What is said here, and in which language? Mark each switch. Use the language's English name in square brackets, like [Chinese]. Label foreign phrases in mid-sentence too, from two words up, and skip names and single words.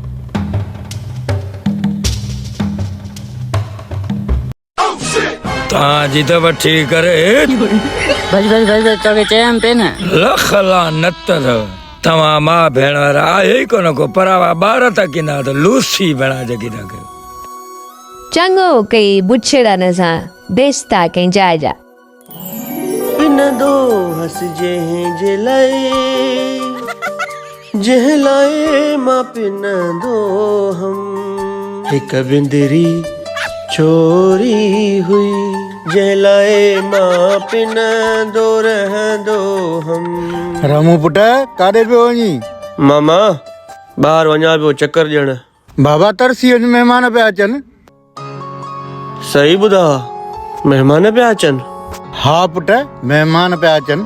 [Sindhi] तव्हांजी त वठी करे बस तोखे चयमि पे न लख लानत अथव। तव्हां मां भेण वारा आहे ई कोन को परावा ॿार था किना त लूसी भेण जगी था कयो। चङो कई बुछड़नि सां बेस्ता कई जाइ जा। पिन दो हस जे लाए मां पिन दो हम हिक बिंदरी चोरी हुई जलाए मां पिन दो रहंदो हम। रामू पुट काॾे पियो वञी? मामा ॿाहिरि वञा पियो चकर ॾियण। बाबा तरसी वञ, महिमान पिया अचनि। सही ॿुधा महिमान पिया अचनि? हा पुट महिमान पिया अचनि।